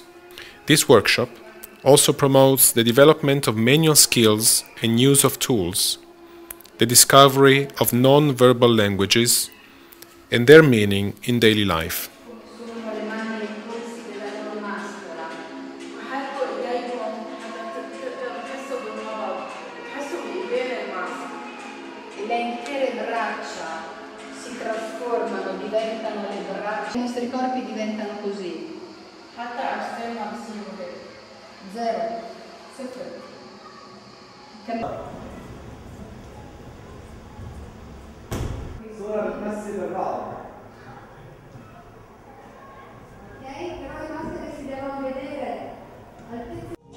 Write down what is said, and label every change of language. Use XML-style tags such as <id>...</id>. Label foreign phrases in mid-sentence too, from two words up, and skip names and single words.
<en>This workshop also promotes the development of manual skills and use of tools, the discovery of non-verbal languages and their meaning in daily life.</en> <it>I nostri corpi diventano così. Zero.</it> <ar>صورة بتمثل الرعب.</ar> <it>Ok, però le maschere si devono vedere al</it>